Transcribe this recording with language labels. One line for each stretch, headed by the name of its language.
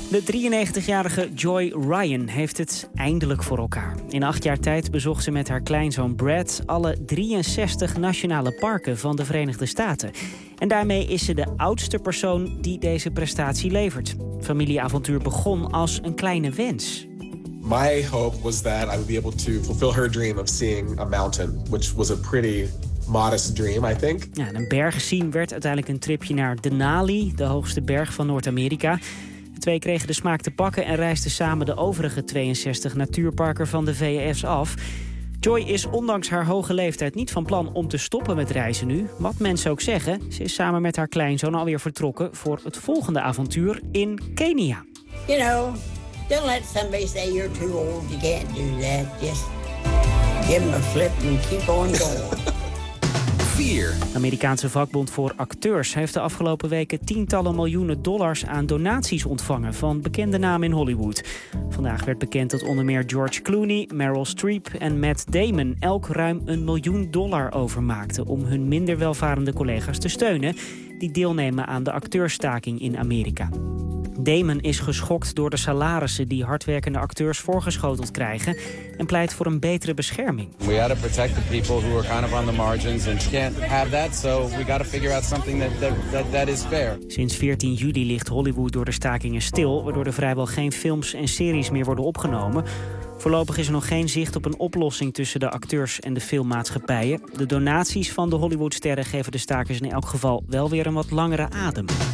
Dutch: De 93-jarige Joy Ryan heeft het eindelijk voor elkaar. In 8 jaar tijd bezocht ze met haar kleinzoon Brad alle 63 nationale parken van de Verenigde Staten. En daarmee is ze de oudste persoon die deze prestatie levert. Familieavontuur begon als een kleine wens.
English: My hope was that I would be able to fulfill her dream of seeing a mountain, which was a pretty modest dream, I think.
Dutch: Ja, een berg zien werd uiteindelijk een tripje naar Denali, de hoogste berg van Noord-Amerika. De twee kregen de smaak te pakken en reisden samen de overige 62 natuurparken van de VS af. Joy is ondanks haar hoge leeftijd niet van plan om te stoppen met reizen nu. Wat mensen ook zeggen, ze is samen met haar kleinzoon alweer vertrokken voor het volgende avontuur in Kenia.
English: You know, don't let somebody say you're too old, you can't do that. Just give them a flip and keep on going.
Dutch: De Amerikaanse vakbond voor acteurs heeft de afgelopen weken tientallen miljoenen dollars aan donaties ontvangen van bekende namen in Hollywood. Vandaag werd bekend dat onder meer George Clooney, Meryl Streep en Matt Damon elk ruim $1 miljoen overmaakten om hun minder welvarende collega's te steunen die deelnemen aan de acteursstaking in Amerika. Damon is geschokt door de salarissen die hardwerkende acteurs voorgeschoteld krijgen en pleit voor een betere bescherming.
English: We gotta protect the people who are kind of on the margins and can't have that, so we gotta figure out something that is fair.
Dutch: Sinds 14 juli ligt Hollywood door de stakingen stil, waardoor er vrijwel geen films en series meer worden opgenomen. Voorlopig is er nog geen zicht op een oplossing tussen de acteurs en de filmmaatschappijen. De donaties van de Hollywoodsterren geven de stakers in elk geval wel weer een wat langere adem.